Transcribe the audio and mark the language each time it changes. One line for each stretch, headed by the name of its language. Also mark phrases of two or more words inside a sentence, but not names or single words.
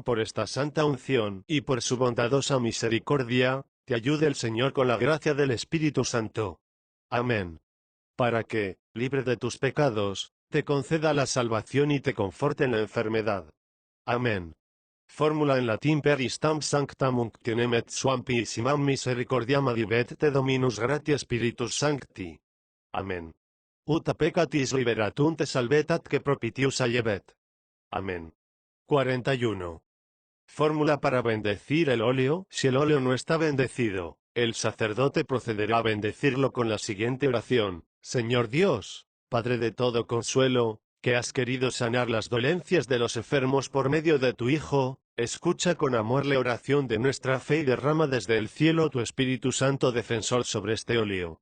Spanish: Por esta santa unción y por su bondadosa misericordia, te ayude el Señor con la gracia del Espíritu Santo. Amén. Para que, libre de tus pecados, te conceda la salvación y te conforte en la enfermedad. Amén. Fórmula en latín:
Latin: per istam sanctam unctionem et suam piissimam misericordiam adibet te Dominus gratia Spiritus Sancti.
Spanish: Amén.
Latin: Ut peccatis liberatum te salvetat que propitius allebet.
Spanish: Amén. 41. Fórmula para bendecir el óleo. Si el óleo no está bendecido, el sacerdote procederá a bendecirlo con la siguiente oración: Señor Dios, Padre de todo consuelo, que has querido sanar las dolencias de los enfermos por medio de tu Hijo, escucha con amor la oración de nuestra fe y derrama desde el cielo tu Espíritu Santo defensor sobre este óleo.